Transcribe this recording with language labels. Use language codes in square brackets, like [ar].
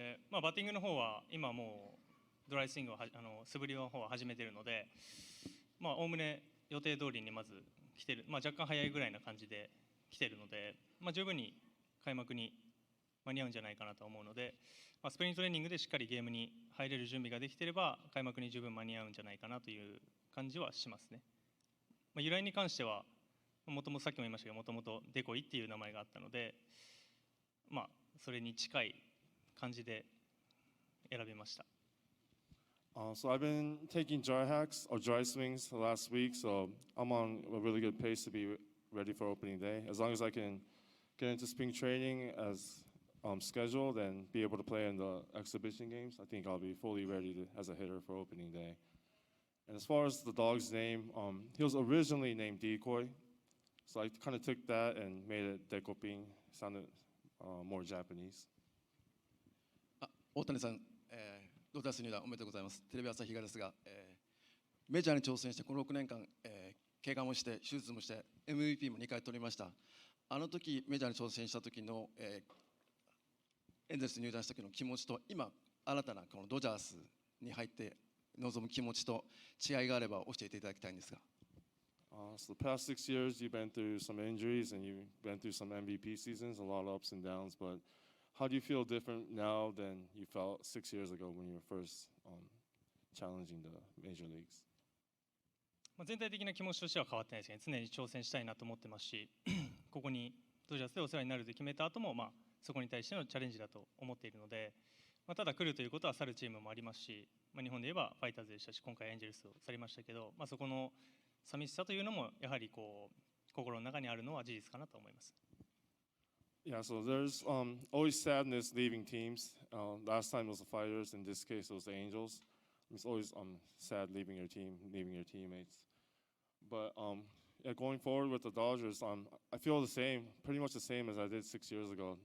[ja] バッティングの方は今もうドライスイングを素振りの方は始めているので、おおむね予定通りにまず来てる、若干早いぐらいな感じで来てるので、十分に開幕に間に合うんじゃないかなと思うので、スプリングトレーニングでしっかりゲームに入れる準備ができていれば開幕に十分間に合うんじゃないかなという感じはしますね。由来に関してはもともとさっきも言いましたけど、もともとデコイっていう名前があったので、それに近い感じで選びました。 [en] So I've been taking dry hacks or dry swings the last week, so I'm on a really good pace to be ready for opening day. As long as I can get into spring training as scheduled and be able to play in the exhibition games, I think I'll be fully ready as a hitter for opening day. And as far as the dog's name, he was originally named Decoy, so I kind of took that and made it Dekoping. Sounded more Japanese. [ja] 大谷さん、ドジャース入団おめでとうございます。テレビ朝日がですが、メジャーに挑戦してこの6年間、怪我もして手術もして MVP も2回取りました。あの時メジャーに挑戦した時の、エンゼルス入団した時の気持ちと今新たなこのドジャースに入って臨む気持ちと違いがあれば教えていただきたいんですが。 [en] So the past 6 years, you've been through some injuries and you've been through some MVP seasons, a lot of ups and downs. But how do you feel different now than you felt 6 years ago when you were first challenging the major leagues? [ja] 全体的な気持ちとしては変わってないですね。常に挑戦したいなと思ってますし、ここにドジャースでお世話になると決めた後も、そこに対してのチャレンジだと思っているので、ただ来るということは去るチームもありますし、日本で言えばファイターズでしたし、今回エンジェルスを去りましたけど、そこの寂しさというのもやはり心の中にあるのは事実かなと思います。 [en] Yeah, so there's always sadness leaving teams. Last time it was the Fighters, in this case it was the Angels. It's always sad leaving your team, leaving your teammates. But yeah, going forward with the Dodgers, I feel the same, pretty much the same as I did 6 years ago.